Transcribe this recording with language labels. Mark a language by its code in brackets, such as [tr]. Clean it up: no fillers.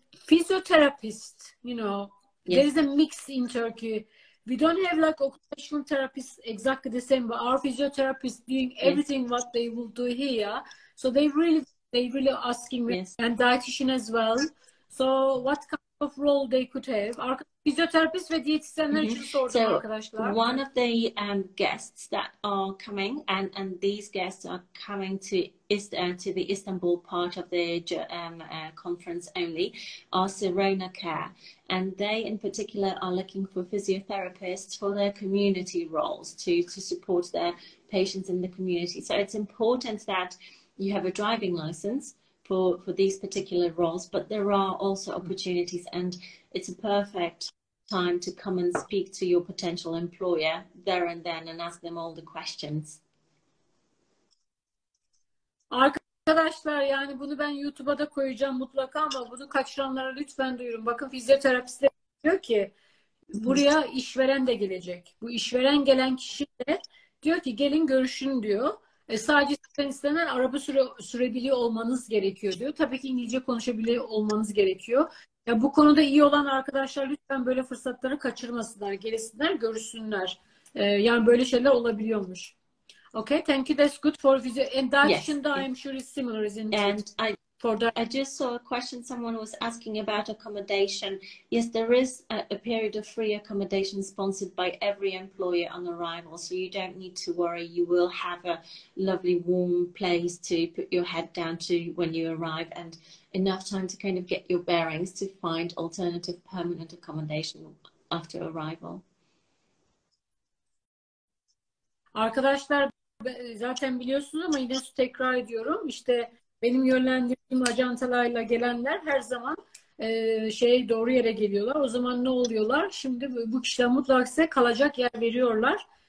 [en] Physiotherapist, you know, there is a mix in Turkey. We don't have like occupational therapists exactly the same, but our physiotherapists doing everything what they will do here. So they really asking me, and dietitian as well. So what kind of role they could have? [tr] Fizyoterapist ve diyetisyenler için sordum arkadaşlar. [en] One of the guests that are coming, and these guests are coming to the Istanbul part of the conference only, are Serona Care, and they in particular are looking for physiotherapists for their community roles to support their patients in the community. So it's important that you have a driving license for these particular roles, but there are also opportunities, and it's a perfect time to come and speak to your potential employer there and then and ask them all the questions. [tr] Arkadaşlar yani bunu ben YouTube'a da koyacağım mutlaka ama bunu kaçıranlara lütfen duyurun. Bakın fizyoterapistler diyor ki buraya işveren de gelecek. Bu işveren gelen kişi de diyor ki gelin görüşün diyor. Sadece sizden istenen araba sürebiliyor olmanız gerekiyor diyor. Tabii ki İngilizce konuşabiliyor olmanız gerekiyor. Ya bu konuda iyi olan arkadaşlar lütfen böyle fırsatları kaçırmasınlar, gelsinler, görüşsünler. Yani böyle şeyler olabiliyormuş. [en] Okay, thank you. That's good for physio. And dietitian, I'm sure is similar, isn't it? I just saw a question. Someone was asking about accommodation. Yes, there is a period of free accommodation sponsored by every employer on arrival, so you don't need to worry. You will have a lovely warm place to put your head down to when you arrive, and enough time to kind of get your bearings to find alternative permanent accommodation after arrival. [tr] Arkadaşlar zaten biliyorsunuz ama yine tekrar ediyorum. İşte benim yönlendirdiğim acentalarla gelenler her zaman doğru yere geliyorlar. O zaman ne oluyorlar? Şimdi bu kişiler mutlaka size kalacak yer veriyorlar.